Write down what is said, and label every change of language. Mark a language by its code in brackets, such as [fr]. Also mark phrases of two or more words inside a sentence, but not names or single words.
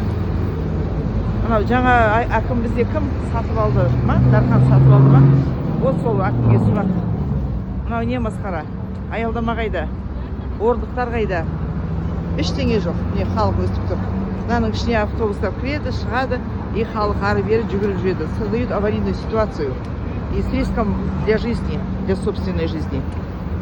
[kk] Анау жаңа әкім бізде кім сатып алды ма? Дархан сатып алды ма? Ол сол әкімге сұрақ. Мынау не масқара? Аялдама қайда? Орындықтар қайда? Ештеңе жоқ. Не халық өстіп тұр. Мынаның ішіне автобустар кіреді, шығады, и халық ары бері жүгіріп жүреді. [ru] Создают аварийную ситуацию и с риском для жизни, для собственной жизни.